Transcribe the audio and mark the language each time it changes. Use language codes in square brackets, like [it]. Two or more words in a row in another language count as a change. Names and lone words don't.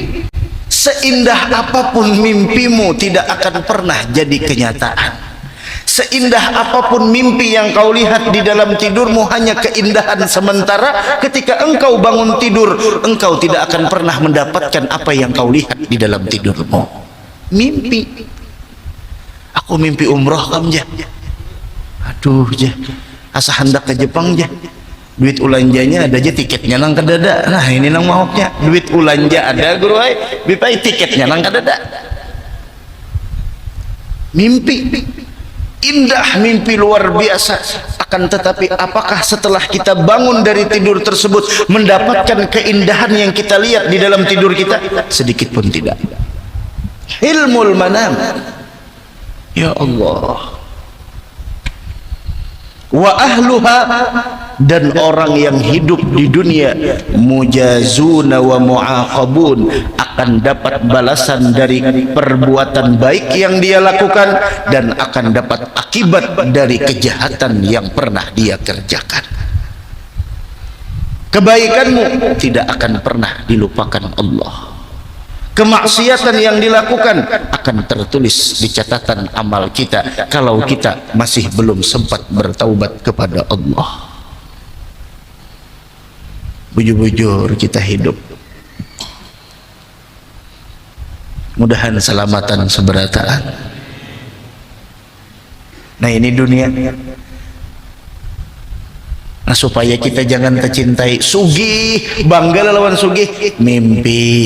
[id] Seindah apapun mimpimu tidak akan pernah jadi kenyataan. Seindah apapun mimpi yang kau lihat di dalam tidurmu, hanya keindahan sementara. Ketika engkau bangun tidur, engkau tidak akan pernah mendapatkan apa yang kau lihat di dalam tidurmu. [bjn] Mimpi. Aku mimpi umroh kam jah. Aduh jah, asa hendak ke Jepang jah. Duit ulanjanya ada aja, tiketnya nang kadada. Nah ini nang mauknya, duit ulanja ada guru ay, bipai tiketnya nang kadada. [id] Mimpi indah, mimpi luar biasa. Akan tetapi apakah setelah kita bangun dari tidur tersebut mendapatkan keindahan yang kita lihat di dalam tidur kita? Sedikit pun tidak. [ar] Ilmul manam, ya Allah. Wa ahluha, [id] dan orang yang hidup di dunia, [ar] mujazuna wa muaqabun, [id] akan dapat balasan dari perbuatan baik yang dia lakukan dan akan dapat akibat dari kejahatan yang pernah dia kerjakan. Kebaikanmu tidak akan pernah dilupakan Allah. Kemaksiatan yang dilakukan akan tertulis di catatan amal kita kalau kita masih belum sempat bertaubat kepada Allah. [bjn] Bujur-bujur kita hidup, mudahan selamatan seberataan. [id] Nah ini dunia. [bjn] Nah supaya kita jangan tercintai sugih, bangga lawan sugih, mimpi.